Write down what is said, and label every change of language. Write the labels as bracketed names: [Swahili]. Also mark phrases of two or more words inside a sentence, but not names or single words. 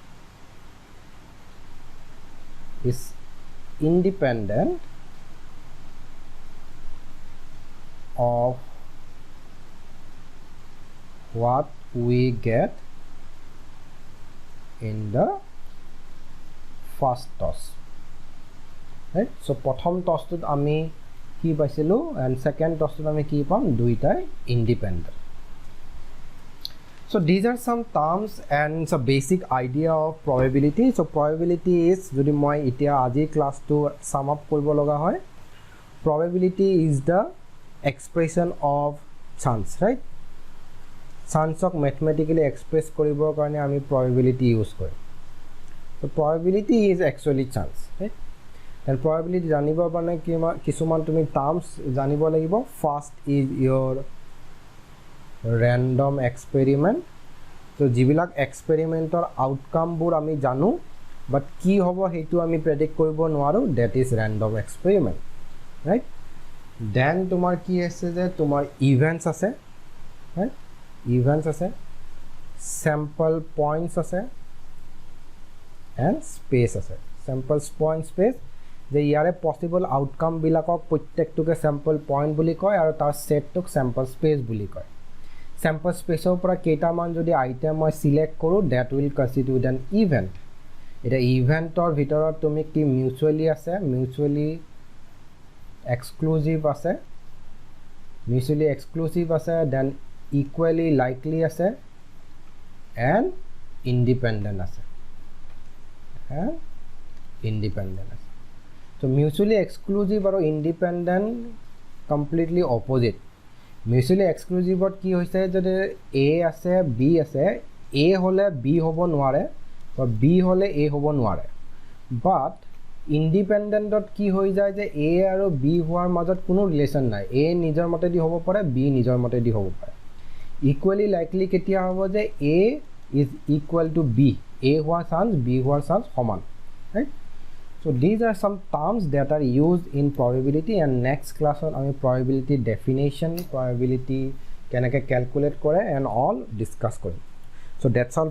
[English] is independent of what we get in the first toss, right? [Assamese] So প্ৰথম টছ টোত আমি কি পাইছিলোঁ [English] and second toss [Assamese] টোত আমি কি পাম দুয়োটাই independent. [English] So these are some terms and some basic idea of probability. So probability is, [Assamese] যদি মই এতিয়া আজি class টো [English] sum up [Assamese] কৰিব লগা হয়, [English] probability is the expression of chance, right? [Assamese] Chance ok [English] mathematically express [Assamese] কৰিবৰ কাৰণে আমি [English] probability use [Assamese] কৰোঁ. [English] So probability is actually chance, right? And probability [Assamese] জানিব বাবে কিছুমান তুমি terms জানিব লাগিব. [English] First is your random experiment. [Assamese] So jibilak experiment or outcome bur ami janu, but কি হ'ব হেতু আমি predict কৰিব নোৱাৰো, [English] that is random experiment, right? [Assamese] Then তোমাৰ কি আছে যে তোমাৰ events আছে, [English] right? Events ase, sample points ase, and space ase. Sample point space [Assamese] যে যাৰে [English] possible outcome [Assamese] বিলাকক প্ৰত্যেকটোকে [English] sample point [Assamese] বুলি কয় আৰু তাৰ set টোক [English] sample space [Assamese] বুলি কয়. [English] Sample space [Assamese] ৰ পৰা কেইটামান যদি item মই select কৰো, [English] that will constitute an event. [Assamese] Eta event or vitorot tumi ki mutually ase, [English] mutually exclusive [Assamese] আছে, [English] then equally likely ase, and independent ase, So mutually exclusive or independent completely opposite. Mutually exclusive [Assamese] ত কি হৈছে যদি A আছে B আছে, A হ'লে B হ'ব নোৱাৰে or B হ'লে A হ'ব নোৱাৰে or B hole A hobo noare. [English] But independent [Assamese] ত কি হয় যায় যে A আৰু B হোৱাৰ মাজত কোনো relation নাই, A নিজৰ মতে দি হ'ব পাৰে, B নিজৰ মতে দি হ'ব পাৰে, B nijor mote di hobo pare. [English] Equally likely [Assamese] কেতিয়া হ'ব যে A [English] is equal to B, [Assamese] A hoar chance B hoar chance homan, right? [English] So these are some terms that are used in probability, and next class on ami probability definition, probability kenake calculate kore and all discuss kori. So that's all for today.